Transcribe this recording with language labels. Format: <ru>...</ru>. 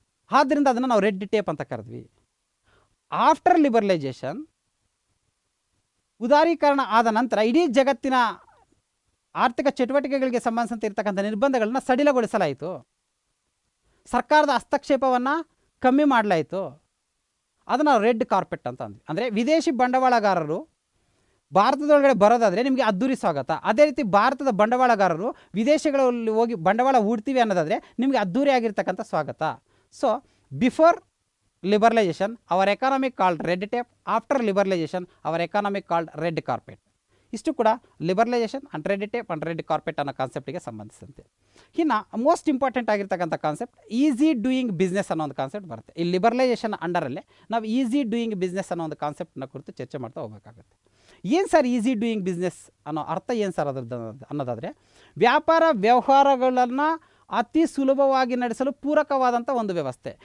<kn>ಆದ್ದರಿಂದ ಅದನ್ನು ನಾವು ರೆಡ್ ಟೇಪ್ ಅಂತ ಕರೆದ್ವಿ.</kn> <en>after liberalization,</en> <kn>ಉದಾರೀಕರಣ ಆದ ನಂತರ ಇಡೀ ಜಗತ್ತಿನ ಆರ್ಥಿಕ ಚಟುವಟಿಕೆಗಳಿಗೆ ಸಂಬಂಧಿಸಿದಂತೆ ಇರತಕ್ಕಂಥ ನಿರ್ಬಂಧಗಳನ್ನು ಸಡಿಲಗೊಳಿಸಲಾಯಿತು, ಸರ್ಕಾರದ ಹಸ್ತಕ್ಷೇಪವನ್ನು ಕಮ್ಮಿ ಮಾಡಲಾಯಿತು. ಅದನ್ನು ನಾವು ರೆಡ್ ಕಾರ್ಪೆಟ್ ಅಂತ ಅಂದ್ವಿ. ಅಂದರೆ ವಿದೇಶಿ ಬಂಡವಾಳಗಾರರು ಭಾರತದೊಳಗಡೆ ಬರೋದಾದರೆ ನಿಮಗೆ ಅದ್ದೂರಿ ಸ್ವಾಗತ. ಅದೇ ರೀತಿ ಭಾರತದ ಬಂಡವಾಳಗಾರರು ವಿದೇಶಗಳಲ್ಲಿ ಹೋಗಿ ಬಂಡವಾಳ ಹೂಡ್ತೀವಿ ಅನ್ನೋದಾದರೆ ನಿಮಗೆ ಅದ್ದೂರಿ ಆಗಿರ್ತಕ್ಕಂಥ ಸ್ವಾಗತ.</kn> <en>So before liberalization, our economy called red tape. After liberalization, our economy called red carpet.</en> <kn>ಇಷ್ಟು ಕೂಡ ಲಿಬರಲೈಸೇಷನ್, ಅನ್ಟ್ರೇಡೆಡ್ ಟೇಪ್, ಅನ್ಟ್ರೇಡೆಡ್ ಕಾರ್ಪೆಟ್ ಅನ್ನೋ ಕಾನ್ಸೆಪ್ಟಿಗೆ ಸಂಬಂಧಿಸಿದಂತೆ. ಇನ್ನು ಮೋಸ್ಟ್ ಇಂಪಾರ್ಟೆಂಟ್ ಆಗಿರ್ತಕ್ಕಂಥ ಕಾನ್ಸೆಪ್ಟ್ ಈಸಿ ಡೂಯಿಂಗ್ ಬಿಸ್ನೆಸ್ ಅನ್ನೋ ಒಂದು ಕಾನ್ಸೆಪ್ಟ್ ಬರುತ್ತೆ. ಈ ಲಿಬರಲೈಸೇಷನ್ ಅಂಡರಲ್ಲೇ ನಾವು ಈಸಿ ಡೂಯಿಂಗ್ ಬಿಸ್ನೆಸ್ ಅನ್ನೋ ಒಂದು ಕಾನ್ಸೆಪ್ಟ್ನ ಕುರಿತು ಚರ್ಚೆ ಮಾಡ್ತಾ ಹೋಗಬೇಕಾಗುತ್ತೆ. ಏನು ಸರ್ ಈಸಿ ಡೂಯಿಂಗ್ ಬಿಸ್ನೆಸ್ ಅನ್ನೋ ಅರ್ಥ ಏನು ಸರ್ ಅದ್ರದ್ದು ಅನ್ನೋದಾದರೆ, ವ್ಯಾಪಾರ ವ್ಯವಹಾರಗಳನ್ನು ಅತಿ ಸುಲಭವಾಗಿ ನಡೆಸಲು ಪೂರಕವಾದಂಥ ಒಂದು ವ್ಯವಸ್ಥೆ.</kn>